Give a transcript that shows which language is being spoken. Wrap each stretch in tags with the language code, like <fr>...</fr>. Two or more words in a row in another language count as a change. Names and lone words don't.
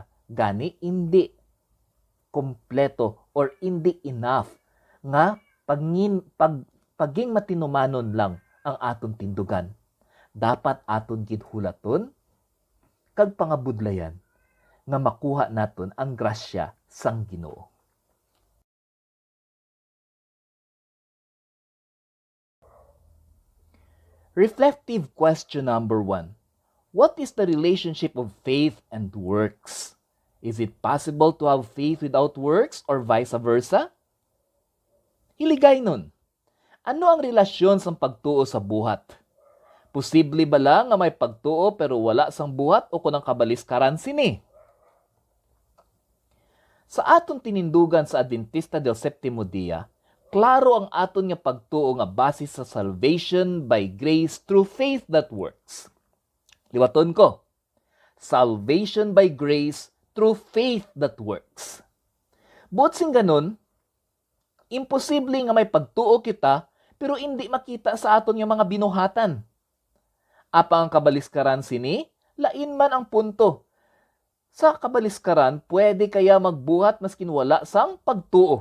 <hil>Gani hindi kompleto or hindi enough nga paging matinumanon lang ang aton tindugan. Dapat aton gid hulaton kag pangabudlayan nga makuha naton ang grasya sang Ginoo.</hil> <en>Reflective question number 1. What is the relationship of faith and works? Is it possible to have faith without works or vice versa?</en> <hil>Hiligay nun. Ano ang relasyon sang pagtuo sa buhat? Posible ba lang nga may pagtuo pero wala sang buhat o kunang kabaliskaran sini? Sa aton tinindugan sa Adventista del Septimo Dia, klaro ang aton nga pagtuo nga base sa</hil> <en>salvation by grace through faith that works.</en> <hil>Liwaton ko,</hil> <en>salvation by grace through faith that works.</en> <hil>Buot sing ganun, imposible nga may pagtuo kita pero hindi makita sa aton nga mga binuhatan. Apa ang kabaliskaran sini? Lain man ang punto. Sa kabaliskaran, pwede kaya magbuhat maskin wala sang pagtuo.</hil>